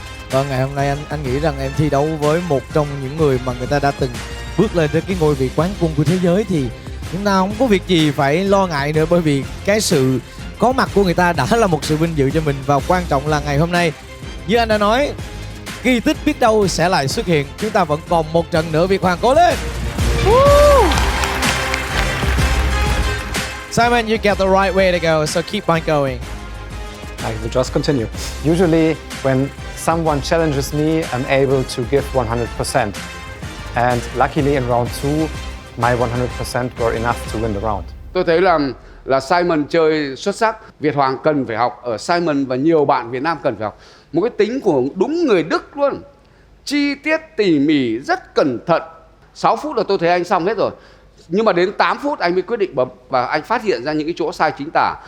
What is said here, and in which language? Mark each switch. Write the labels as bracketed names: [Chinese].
[Vietnamese] Vâng, ngày hôm nay anh nghĩ rằng em thi đấu với một trong những người mà người ta đã từng bước lên đến cái ngôi vị quán quân của thế giới, thì chúng ta không có việc gì phải lo ngại nữa, bởi vì cái sự có mặt của người ta đã là một sự vinh dự cho mình. Và quan trọng là ngày hôm nay, như anh đã nói, kỳ tích biết đâu sẽ lại xuất hiện. Chúng ta vẫn còn một trận nữa, Việt Hoàng cố lên. [English] Simon, you get the right way to go, so keep on going. I will just continue. Usually, when someone challenges me, I'm able to give 100%. And luckily in round 2, my 100% were enough to win the round. [Vietnamese] Tôi thấy là Simon chơi xuất sắc. Việt Hoàng cần phải học ở Simon, và nhiều bạn Việt Nam cần phải học một cái tính của đúng người Đức luôn. Chi tiết tỉ mỉ, rất cẩn thận. 6 phút là tôi thấy anh xong hết rồi. Nhưng mà đến 8 phút anh mới quyết định bấm, và anh phát hiện ra những cái chỗ sai chính tả.